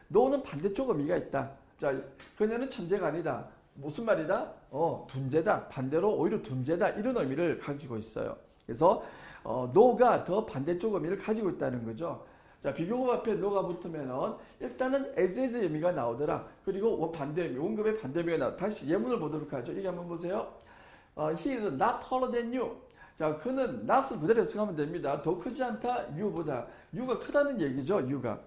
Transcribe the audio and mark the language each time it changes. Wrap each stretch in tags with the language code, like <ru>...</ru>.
<ko>no는 반대쪽 의미가 있다. 자, 그녀는 천재가 아니다. 무슨 말이다? 둔재다. 반대로 오히려 둔재다. 이런 의미를 가지고 있어요. 그래서 no가 더 반대쪽 의미를 가지고 있다는 거죠. 자, 비교급 앞에 no가 붙으면은 일단은 as의 의미가 나오더라. 그리고 반대 의미, 원급의 반대 의미가 나오더라. 다시 예문을 보도록 하죠. 이게 한번 보세요.</ko> <en>He is not taller than you.</en> <ko>자, 그는 not을 그대로 해석하면 됩니다. 더 크지 않다, you보다. you가 크다는 얘기죠, you가.</ko>